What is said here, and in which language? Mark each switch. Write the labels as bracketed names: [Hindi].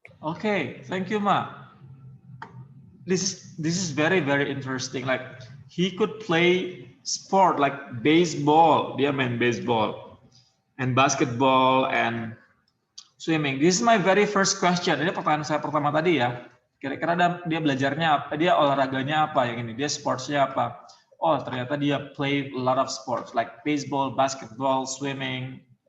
[English] Okay, thank you, Ma. This is very, very interesting. Like, he could play sport like baseball. [Indonesian] Dia main baseball. [English] And basketball and swimming. This is my very first question. [Indonesian] Ini pertanyaan saya pertama tadi ya. Kira-kira dia belajarnya apa? Dia olahraganya apa yang ini? Dia sportsnya apa? [English] Oh, [Indonesian] ternyata dia [English] play a lot of sports like baseball, basketball, swimming.